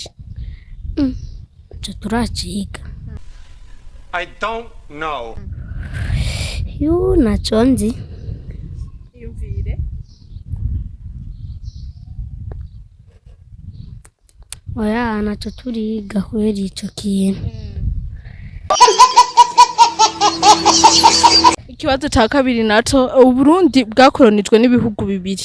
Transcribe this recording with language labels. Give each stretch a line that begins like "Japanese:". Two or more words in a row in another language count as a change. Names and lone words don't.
Rundi: Ico turaciga.
English: I don't know.
Rundi: Naco nzi. Yumvire. Oya naco turiga kubera ico kintu. Ikibazo ca kabiri naco, Uburundi bwakoronijwe n'ibihugu bibiri.